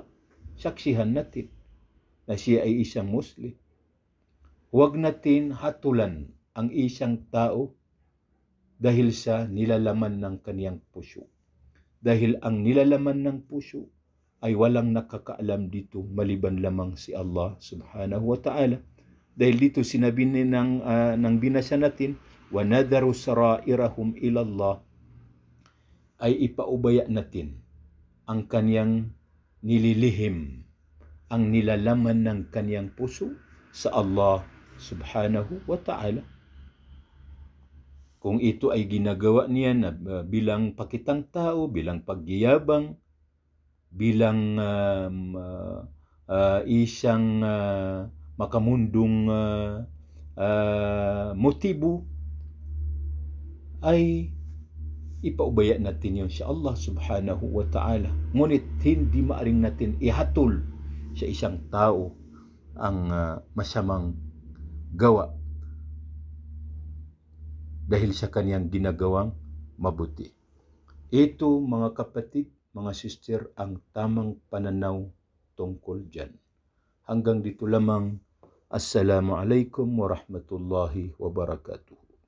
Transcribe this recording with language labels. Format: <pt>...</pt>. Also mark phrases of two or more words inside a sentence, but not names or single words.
<tl>Saksihan natin na siya ay isang Muslim. Huwag natin hatulan ang isang tao dahil sa nilalaman ng kaniyang puso. Dahil ang nilalaman ng puso ay walang nakakaalam dito maliban lamang si Allah</tl> <ar>سبحانه وتعالى.</ar> <tl>Dahil dito sinabi ng binasa natin,</tl> <ar>وَنَذَرُ سَرَائِرَهُمْ إِلَى اللَّهِ,</ar> <tl>ay ipaubaya natin ang kaniyang nililihim, ang nilalaman ng kaniyang puso sa Allah</tl> <ar>سبحانه وتعالى.</ar> <tl>Kung ito ay ginagawa niya na bilang pakitang tao, bilang pagyayabang, bilang isang makamundong motibo, ay ipaubaya natin yun sa Allah</tl> <ar>سبحانه وتعالى.</ar> <tl>Ngunit hindi maaring natin ihatol sa isang tao ang masamang gawa dahil sa kaniyang ginagawang mabuti. Ito, mga kapatid, mga sister, ang tamang pananaw tungkol dyan. Hanggang dito lamang.</tl> <ar>السلام عليكم ورحمة الله وبركاته.</ar>